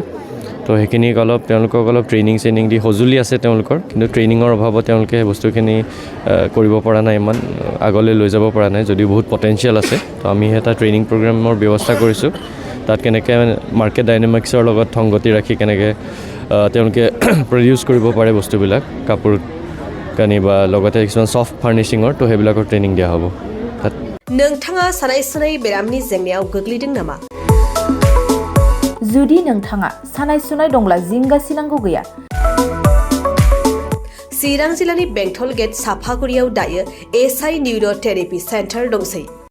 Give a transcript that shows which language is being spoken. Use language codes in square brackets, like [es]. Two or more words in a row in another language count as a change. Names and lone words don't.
[as] তো সেইখিনিক তেওঁলোকক অলপ ট্ৰেইনিং দি সঁজুলি আছে তেওঁলোকৰ, কিন্তু ট্ৰেইনিঙৰ অভাৱত তেওঁলোকে বস্তুখিনি কৰিব পৰা নাই, ইমান আগলৈ লৈ যাব পৰা নাই, যদিও বহুত পটেনচিয়েল আছে। তো আমি এটা ট্ৰেইনিং প্ৰগ্ৰামৰ ব্যৱস্থা কৰিছোঁ। তাত কেনেকৈ মাৰ্কেট ডাইনামিক্সৰ লগত সংগতি ৰাখি কেনেকৈ তেওঁলোকে প্ৰডিউচ কৰিব পাৰে বস্তুবিলাক, কাপোৰ কানি বা লগতে কিছুমান ছফ্ট ফাৰ্নিচিঙৰ, তো সেইবিলাকৰ ট্ৰেইনিং দিয়া হ'ব তাত। [brx] नोंथाङा सानाय सुनाय बेरामनि जेंनायाव गोग्लैदों नामा? जुदि नोंथाङा सानाय सुनाय दंब्ला जिंगा सिनांगौ गैया। चिरां जिल्लानि बेंटल गेट साफागुरियाव दायो एसआइ निउर'थेरापि सेन्टार दंसै।